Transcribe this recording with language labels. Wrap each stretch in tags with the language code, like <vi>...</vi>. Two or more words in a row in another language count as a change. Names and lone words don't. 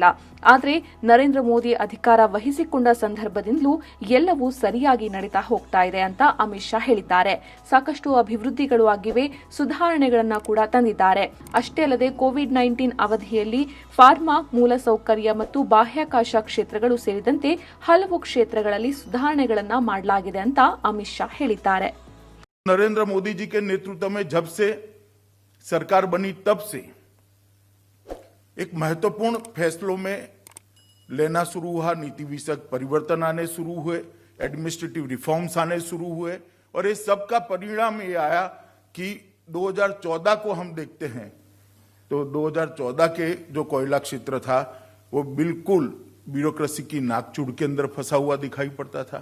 <kn>ಆದರೆ ನರೇಂದ್ರ ಮೋದಿ ಅಧಿಕಾರ ವಹಿಸಿಕೊಂಡ ಸಂದರ್ಭದಿಂದಲೂ ಎಲ್ಲವೂ ಸರಿಯಾಗಿ ನಡೀತಾ ಹೋಗ್ತಾ ಇದೆ ಅಂತ ಅಮಿತ್ ಶಾ ಹೇಳಿದ್ದಾರೆ. ಸಾಕಷ್ಟು ಅಭಿವೃದ್ಧಿಗಳು ಆಗಿವೆ, ಸುಧಾರಣೆಗಳನ್ನ ಕೂಡ ತಂದಿದ್ದಾರೆ. ಅಷ್ಟೇ ಅಲ್ಲದೆ ಕೋವಿಡ್-19 ಅವಧಿಯಲ್ಲಿ ಫಾರ್ಮಾ, ಮೂಲಸೌಕರ್ಯ ಮತ್ತು ಬಾಹ್ಯಾಕಾಶ ಕ್ಷೇತ್ರಗಳು ಸೇರಿದಂತೆ ಹಲವು ಕ್ಷೇತ್ರಗಳಲ್ಲಿ ಸುಧಾರಣೆಗಳನ್ನ ಮಾಡಲಾಗಿದೆ ಅಂತ ಅಮಿತ್ ಶಾ ಹೇಳಿದ್ದಾರೆ.</kn> <hi>नरेंद्र मोदी जी के नेतृत्व में जब से सरकार बनी तब से एक महत्वपूर्ण फैसलों में लेना शुरू हुआ, नीति विषयक परिवर्तन आने शुरू हुए,</hi> <en>administrative reforms</en> <hi>आने शुरू हुए और इस सब का परिणाम ये आया कि 2014 को हम देखते हैं तो 2014 के जो कोयला क्षेत्र था वो बिल्कुल ब्यूरोक्रेसी की नाकचूड़ के अंदर फंसा हुआ दिखाई पड़ता था।</hi>